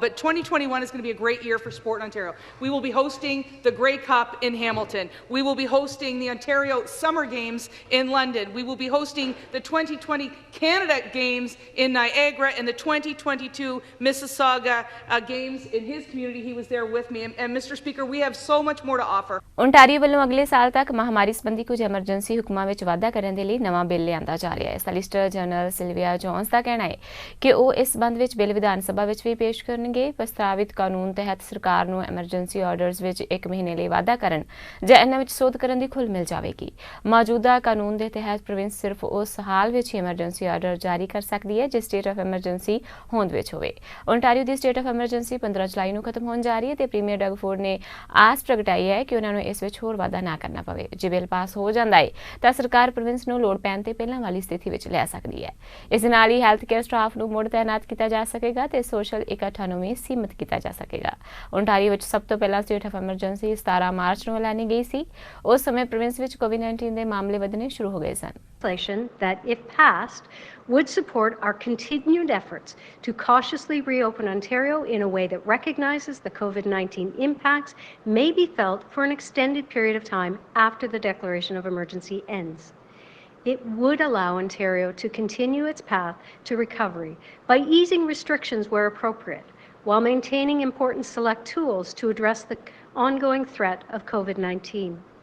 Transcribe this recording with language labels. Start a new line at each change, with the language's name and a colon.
English: But 2021 is going to be a great year for sport in Ontario. We will be hosting the Grey Cup in Hamilton. We will be hosting the Ontario Summer Games in London. We will be hosting the 2020 Canada Games in Niagara and the 2022 Mississauga Games in his community. He was there with me. And Mr. Speaker, we have so much more to offer.
Punjabi: Ontario ਵੱਲੋਂ ਅਗਲੇ ਸਾਲ ਤੱਕ ਮਹਾਮਾਰੀ ਸੰਬੰਧੀ ਕੁਝ emergency ਹੁਕਮਾਂ ਵਿੱਚ ਵਾਧਾ ਕਰਨ ਦੇ ਲਈ ਨਵਾਂ ਬਿੱਲ ਲਿਆਂਦਾ ਜਾ ਰਿਹਾ ਹੈ। ਸੋਲਿਸਿਟਰ ਜਨਰਲ ਸਿਲਵੀਆ ਜੋਨਸ ਦਾ ਕਹਿਣਾ ਹੈ ਕਿ ਉਹ ਇਸ ਸੰਬੰਧ ਵਿੱਚ ਬਿੱਲ ਵਿਧਾਨ ਸਭਾ ਵਿੱਚ ਵੀ ਪੇਸ਼ ਕਰਨਗੇ। ਪ੍ਰਸਤਾਵਿਤ ਕਾਨੂੰਨ ਤਹਿਤ ਸਰਕਾਰ ਨੂੰ ਐਮਰਜੈਂਸੀ ਆਰਡਰਸ ਵਿੱਚ 1 ਮਹੀਨੇ ਲਈ ਵਾਧਾ ਕਰਨ ਜਾਂ ਇਹਨਾਂ ਵਿੱਚ ਸੋਧ ਕਰਨ ਦੀ ਖੁੱਲ੍ਹ ਮਿਲ ਜਾਵੇਗੀ। ਮੌਜੂਦਾ ਕਾਨੂੰਨ ਦੇ ਤਹਿਤ ਪ੍ਰੋਵਿੰਸ ਸਿਰਫ ਉਸ ਹਾਲ ਵਿੱਚ ਹੀ ਐਮਰਜੈਂਸੀ ਆਰਡਰ ਜਾਰੀ ਕਰ ਸਕਦੀ ਹੈ ਜੇ ਸਟੇਟ ਆਫ ਐਮਰਜੈਂਸੀ ਹੋਂਦ ਵਿੱਚ ਹੋਵੇ। Ontario ਦੀ state of emergency 15 ਜੁਲਾਈ ਨੂੰ ਖਤਮ ਹੋਣ ਜਾ ਰਹੀ ਹੈ ਤੇ ਪ੍ਰੀਮੀਅਰ ਡਗ ਫੋਰਡ ਨੇ ਆਸ ਪ੍ਰਗਟਾਈ ਹੈ ਕਿ ਉਹਨਾਂ ਨੂੰ ਇਸ ਵਿੱਚ ਹੋਰ ਵਾਧਾ ਨਾ ਕਰਨਾ ਪਵੇ। ਜੇ ਬਿੱਲ ਪਾਸ ਹੋ ਜਾਂਦਾ ਹੈ ਤਾਂ ਸਰਕਾਰ ਪ੍ਰੋਵਿੰਸ ਨੂੰ ਲੋੜ ਪੈਣ ਤੇ ਪਹਿਲਾਂ ਵਾਲੀ ਸਥਿਤੀ ਵਿੱਚ ਲੈ ਸਕਦੀ ਹੈ। ਇਸ ਨਾਲ ਹੀ ਹੈਲਥ ਕੇਅਰ ਸਟਾਫ ਨੂੰ ਮੁੜ ਤੈਨਾਤ ਕੀਤਾ ਜਾ ਸਕੇਗਾ ਤੇ ਸੋਸ਼ਲ ਇਕੱਠਾਂ ਨੂੰ ਵੀ ਸੀਮਿਤ ਕੀਤਾ ਜਾ ਸਕੇਗਾ। ओंटारियो ਵਿੱਚ ਸਭ ਤੋਂ ਪਹਿਲਾਂ ਸਟੇਟ ਆਫ ਐਮਰਜੈਂਸੀ 17 ਮਾਰਚ ਨੂੰ ਐਲਾਨੀ ਗਈ ਸੀ। ਉਸ ਸਮੇਂ ਪ੍ਰੋਵਿੰਸ ਵਿੱਚ ਕੋਵਿਡ-19 ਦੇ ਮਾਮਲੇ ਵਧਣੇ ਸ਼ੁਰੂ ਹੋ ਗਏ ਸਨ।
English: That, if passed, would support our continued efforts to cautiously reopen Ontario in a way that recognizes the COVID-19 impacts may be felt for an extended period of time after the declaration of emergency ends. It would allow Ontario to continue its path to recovery by easing restrictions where appropriate, while maintaining important select tools to address the ongoing threat of COVID-19.